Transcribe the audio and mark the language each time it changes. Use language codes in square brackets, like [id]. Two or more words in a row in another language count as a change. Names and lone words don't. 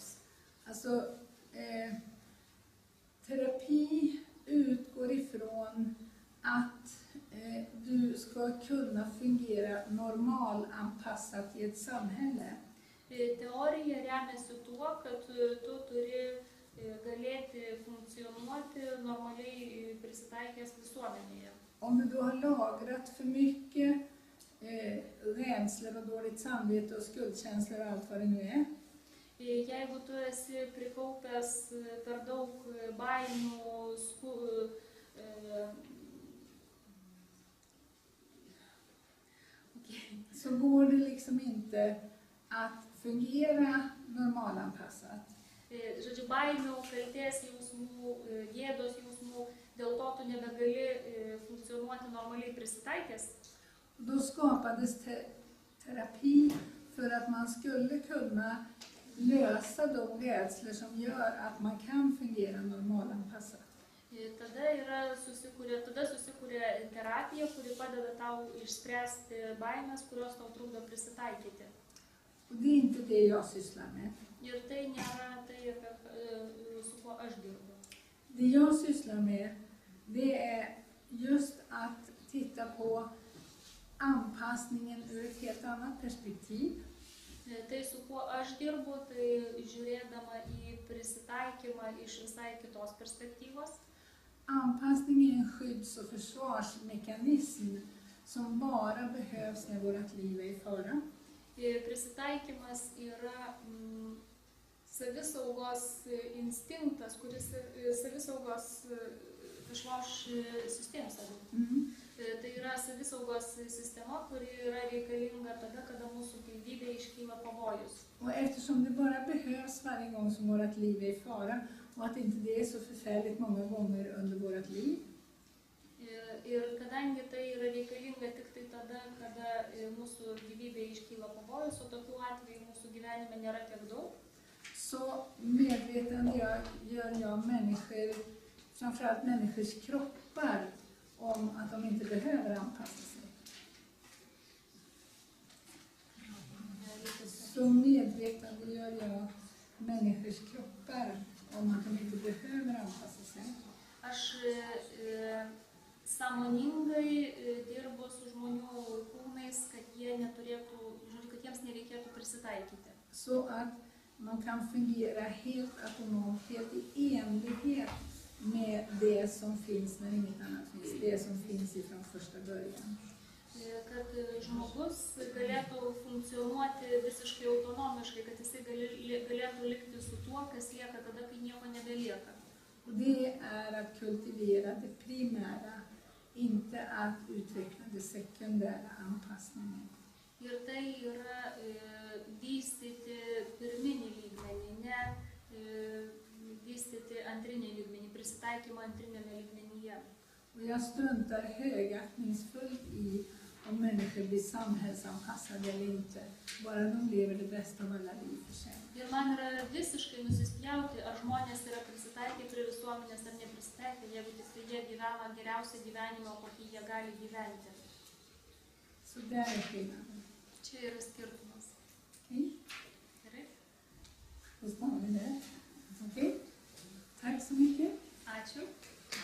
[sv] Alltså, terapi utgår ifrån att du ska kunna fungera normalanpassat i ett samhälle. [lt] Teorija remiasi tuo, kad tu turi galėti funkcionuoti normaliai prisitaikęs visuomenėje. [sv] Om du då har lagrat för mycket rädslor och dåligt samvete och skuldkänslor och allt vad det nu är. [lt] Jeigu tu esi prikaupęs per daug baimių, [sv] så går det liksom inte att fungera normalanpassat. [lt] Žodžiu, baimių, kaltės jausmų, gėdos jausmų, dėl to tu nebegali funkcionuoti normaliai prisitaikęs. [sv] Då skapades terapi för att man skulle kunna lösa de rädslor som gör att man kan fungera normalanpassat. [lt] Tada susikūrė terapija, kuri padeda tau išspręsti baimės, kurios tau trukdo prisitaikyti. [sv] Och det är inte det jag sysslar med. [lt] Ir tai nėra tai, su kuo aš dirbu. [sv] Det jag sysslar med, det är just att titta på anpassningen ur ett helt annat perspektiv. [lt] Tai, su kuo aš dirbu, tai žiūrėdama į prisitaikymą iš visai kitos perspektyvos. [sv] Anpassning är en skydds- och försvarsmekanism som bara behövs när vårt liv är i fara. [lt] Prisitaikymas yra savisaugos instinktas, kuris savisaugos systemas. Tai yra savisaugos sistema, kuri yra reikalinga tada, kada mūsų gyvybė iškyla pavojus. [sv] Och eftersom det bara behövs varje gång som vårt liv är i fara, och att inte det är så förfärligt många gånger under vårt liv. [lt] Ir kadangi tai yra reikalinga tik tai tada, kada mūsų gyvybė iškyla pavojus, o tokių atvejų mūsų gyvenime nėra tiek daug. [sv] Så medvetandegör jag människor, framförallt människors kroppar, om att de inte behöver anpassa sig. Så medvetandegör jag människors kroppar om att de inte behöver anpassa sig. [lt] Aš sąmoningai dirbu su žmonių kūnais, kad jiems nereikėtų prisitaikyti. [sv] Så att man kan fungera helt autonomt, helt i enlighet med det som finns när inget annat finns, det som finns ifrån första början. [lt] Kad žmogus galėtų funkcionuoti visiškai autonomiškai, kad jisai galėtų likti su tuo, kas lieka tada, kai nieko nebelieka. [sv] Och det är att kultivera det primära, inte att utveckla det sekundära anpassningen. [lt] Ir tai yra vystyti pirminį lygmenį, ne vystyti antrinį lygmenį, prisitaikymą antrinėme lygmenyje. [sv] Och jag struntar högaktningsfullt i om människor blir samhällsanpassade eller inte, bara de lever det bästa av alla liv för sig. [lt] Ir man yra visiškai nusispjauti, ar žmonės yra prisitaikę prie visuomenės ar neprisitaikę, jeigu tik tai jie gyvena geriausią gyvenimą, kokį jie gali gyventi. [sv] Så där är skillnaden. [lt] Čia yra skirtumas. [sv] Okej? [lt] Gerai? [sv] Då stannar vi där. Okej? Tack så mycket. [lt] Ačiū.